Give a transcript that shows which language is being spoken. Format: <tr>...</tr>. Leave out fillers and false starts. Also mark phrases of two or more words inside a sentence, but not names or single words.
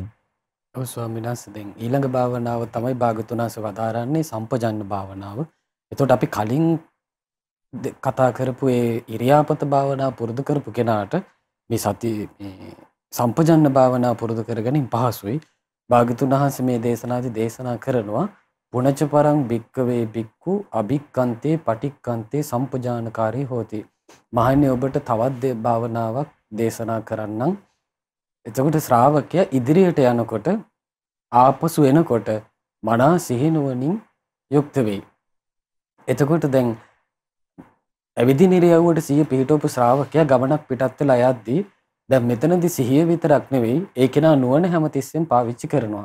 <si>ඔව් ස්වාමීන් වහන්සේ දැන් ඊළඟ භාවනාව තමයි භාග්‍යතුන් වහන්සේ වදාරන්නේ සම්පජඤ්ඤ භාවනාව. එතකොට අපි කලින් කතා කරපු ඒ ඉරියාපත භාවනාව පුරුදු කරපු කෙනාට මේ සති සම්පජඤ්ඤ භාවනාව පුරුදු කරගනින් පහසුයි. භාග්‍යතුන් වහන්සේ මේ දේශනාදී දේශනා කරනවා</si> <pi>පුණච පරං භික්කවේ භික්ඛු අභික්ඛන්තේ පටික්ඛන්තේ සම්පජානකාරී හෝති.</pi> <si>මහන්නේ ඔබට තවත් භාවනාවක් දේශනා කරන්නම්. එතකොට ශ්‍රාවකයා ඉදිරියට යනකොට ආපසු එනකොට මනා සිහිනුවණින් යුක්ත වෙයි. එතකොට දැන් ඇවිදින ඉරියව්වට සිහිය පිහිටවපු ශ්‍රාවකයා ගමනක් පිටත් වෙලා යද්දී දැන් මෙතනදී සිහිය විතරක් නෙවෙයි ඒ කෙනා නුවණ හැමතිස්සෙම පාවිච්චි කරනවා.</si>